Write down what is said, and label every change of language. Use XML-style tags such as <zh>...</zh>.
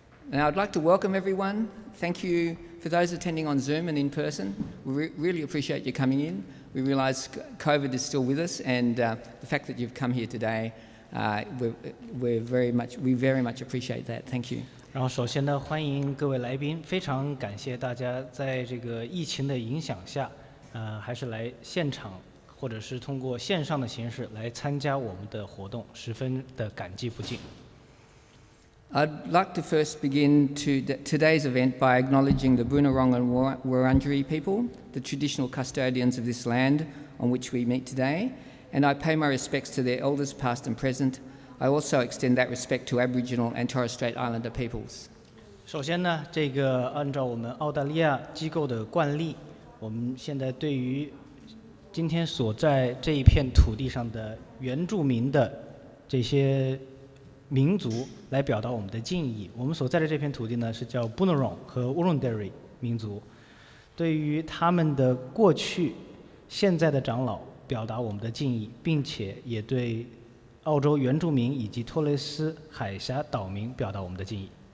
<en>Now I'd like to welcome everyone. Thank you for those attending on Zoom and in person. We really appreciate you coming in. We realise COVID is still with us, and the fact that you've come here today, we very much appreciate that. Thank you.</en> <zh>然后首先呢，欢迎各位来宾，非常感谢大家在这个疫情的影响下，还是来现场或者是通过线上的形式来参加我们的活动，十分的感激不尽。</zh> <en>I'd like to first begin today's event by acknowledging the Boonwurrung and Wurundjeri people, the traditional custodians of this land on which we meet today, and I pay my respects to their elders past and present. I also extend that respect to Aboriginal and Torres Strait Islander peoples.</en> <zh>首先呢，这个按照我们澳大利亚机构的惯例，我们现在对于今天所在这一片土地上的原住民的这些民族来表达我们的敬意。我们所在的这片土地呢是叫 Boonwurrung 和 Wurundjeri 民族，对于他们的过去、现在的长老表达我们的敬意，并且也对澳洲原住民以及托雷斯海峡岛民表达我们的敬意。</zh>